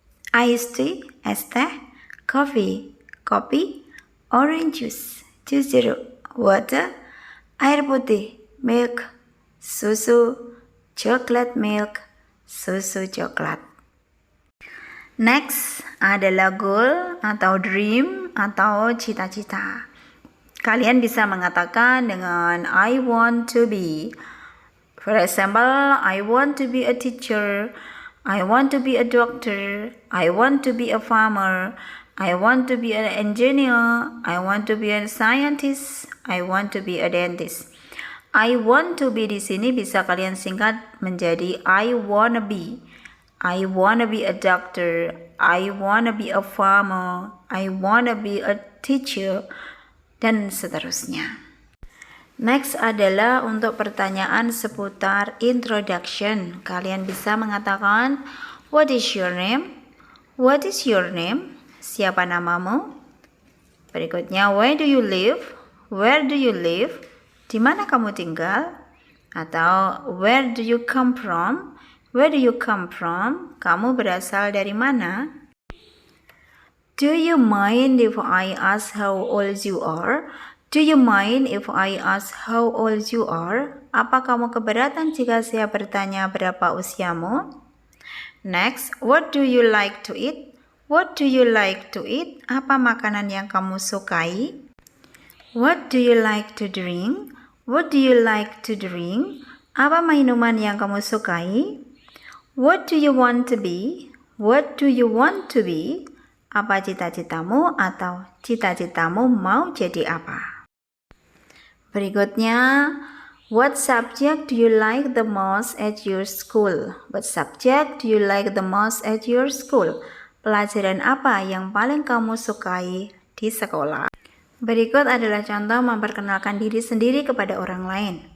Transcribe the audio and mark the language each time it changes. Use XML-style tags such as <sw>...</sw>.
<id>Iced tea, es teh, coffee, kopi, orange juice, jus jeruk, water, air putih, milk, susu, chocolate milk, susu coklat. Next adalah goal atau dream atau cita-cita. Kalian bisa mengatakan dengan</id> <en>I want to be. For example, I want to be a teacher, I want to be a doctor, I want to be a farmer, I want to be an engineer, I want to be a scientist, I want to be a dentist. I want to be</en> <id>di sini bisa kalian singkat menjadi</id> <en>I wanna be. I wanna be a doctor, I wanna be a farmer, I wanna be a teacher,</en> <id>dan seterusnya. Next adalah untuk pertanyaan seputar introduction. Kalian bisa mengatakan</id> <en>what is your name? What is your name?</en> <id>Siapa namamu? Berikutnya,</id> <en>where do you live? Where do you live?</en> <id>Di mana kamu tinggal? Atau</id> <en>where do you come from? Where do you come from?</en> <id>Kamu berasal dari mana?</id> <en>Do you mind if I ask how old you are? Do you mind if I ask how old you are?</en> <id>Apa kamu keberatan jika saya bertanya berapa usiamu?</id> <en>Next, what do you like to eat? What do you like to eat?</en> <id>Apa makanan yang kamu sukai?</id> <en>What do you like to drink? What do you like to drink?</en> <id>Apa minuman yang kamu sukai?</id> <en>What do you want to be? What do you want to be?</en> <id>Apa cita-citamu atau cita-citamu mau jadi apa?</id> <en>Berikutnya, what subject do you like the most at your school? What subject do you like the most at your school?</en> <id>Pelajaran apa yang paling kamu sukai di sekolah? Berikut adalah contoh memperkenalkan diri sendiri kepada orang lain.</id>